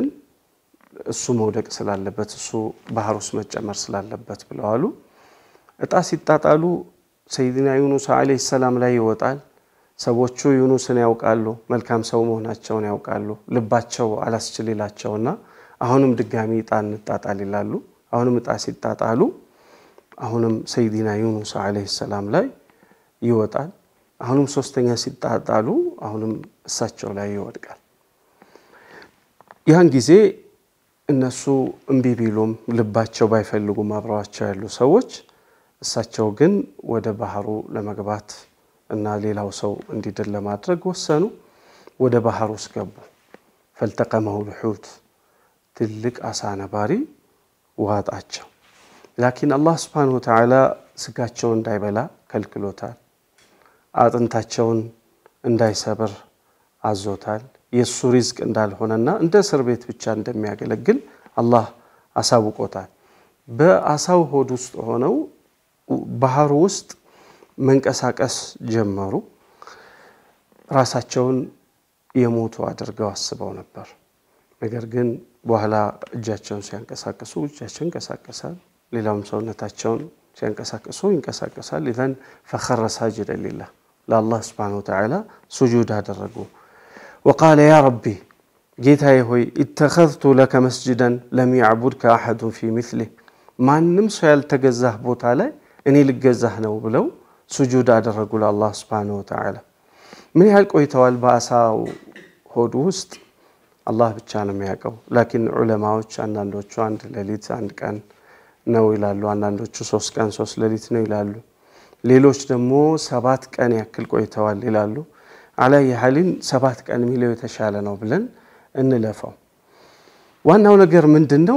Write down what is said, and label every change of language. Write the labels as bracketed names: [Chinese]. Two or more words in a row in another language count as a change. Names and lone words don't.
[Amharic] እሱ መውደቅ ስላለበት እሱ ባህር ውስጥ መጨመር ስላለበት ብለው አሉ። እጣ ሲጣጣሉ ሰይድና ዩኑስ [Arabic] عليه السلام [Amharic] ላይ ይወጣል። ሰዎቹ ዩኑስን ያውቃሉ፣ መልካም ሰው መሆናቸውን ያውቃሉ። ልባቸው አላስችልላቸውና አሁንም ድጋሚ እጣ እንጣጣል ይላሉ። አሁንም እጣ ሲጣጣሉ አሁንም ሰይድና ዩኑስ [Arabic] عليه السلام [Amharic] ላይ ይወጣል። አሁንም ሶስተኛ ሲጣጣሉ አሁንም እሳቸው ላይ ይወድቃል። ያን ጊዜ እነሱ እንቢ ቢሉም ልባቸው ባይፈልጉም አብረዋቸው ያሉ ሰዎች እሳቸው ግን ወደ ባህሩ ለመግባት እና ሌላው ሰው እንዲድን ለማድረግ ወሰኑ። ወደ ባህሩ ውስጥ ገቡ። فالتقمه الحوت ትልቅ አሳ ነባሪ ዋጣቸው። ላኪን አላህ [Arabic] سبحانه وتعالى [Amharic] ስጋቸውን እንዳይበላ ከልክሎታል። አጥንታቸውን እንዳይሰብር አዞታል። የሱ ሪዝቅ እንዳልሆነና እንደ እስር ቤት ብቻ እንደሚያገለግል አላህ አሳውቆታል። በአሳው ሆድ ውስጥ ሆነው ባህሩ ውስጥ መንቀሳቀስ ጀመሩ። ራሳቸውን የሞቱ አድርገው አስበው ነበር። ነገር ግን በኋላ እጃቸውን ሲያንቀሳቀሱ እጃቸው ይንቀሳቀሳል፣ ሌላውም ሰውነታቸውን ሲያንቀሳቀሱ ይንቀሳቀሳል። [Arabic] إذن فخر ساجدا لله لله سبحانه وتعالى سجود አደረጉ። وقال يا ربي [Amharic] ጌታዬ ሆይ [Arabic] اتخذت لك مسجدا لم يعبدك احد في مثله [Amharic] ማንም ሰው ያልተገዛህ ቦታ ላይ እኔ ልገዛህ ነው ብለው سجود አደረጉ ለአላህ [Arabic] سبحانه وتعالى። [Amharic] ምን ያህል ቆይተዋል በአሳው ሆድ ውስጥ አላህ ብቻ ነው የሚያውቀው። ላኪን ዑለማዎች አንዳንዶቹ አንድ ሌሊት አንድ ቀን ነው ይላሉ፣ አንዳንዶቹ 3 ቀን 3 ሌሊት ነው ይላሉ፣ ሌሎች ደግሞ 7 ቀን ያክል ቆይተዋል ይላሉ። አላይ ያህልን 7 ቀን ሚለው የተሻለ ነው ብለን እንለፈው። ዋናው ነገር ምንድነው?